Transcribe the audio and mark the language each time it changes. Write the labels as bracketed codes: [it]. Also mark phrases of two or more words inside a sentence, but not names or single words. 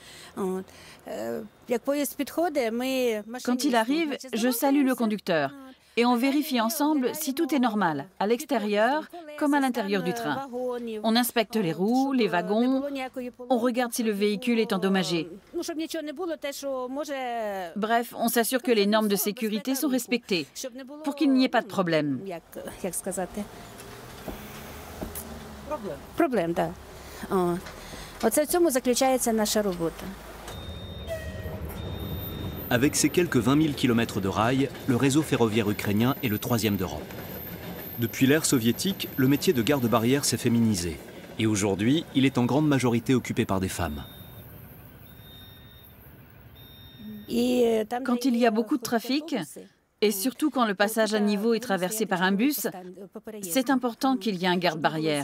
[fr] Quand il arrive, je salue le conducteur et on vérifie ensemble si tout est normal, à l'extérieur comme à l'intérieur du train. On inspecte les roues, les wagons, on regarde si le véhicule est endommagé. Bref, on s'assure que les normes de sécurité sont respectées pour qu'il n'y ait pas de problème. [uk] Проблем, так. Оце в цьому заключається наша робота. [fr] Avec ses quelques 20 000 km de rails, le réseau ferroviaire ukrainien est le 3e d'Europe. Depuis l'ère soviétique, le métier de garde-barrière s'est féminisé. Et aujourd'hui, il est en grande majorité occupé par des femmes. Quand il y a beaucoup de trafic, et surtout quand le passage à niveau est traversé par un bus, c'est important qu'il y ait un garde-barrière.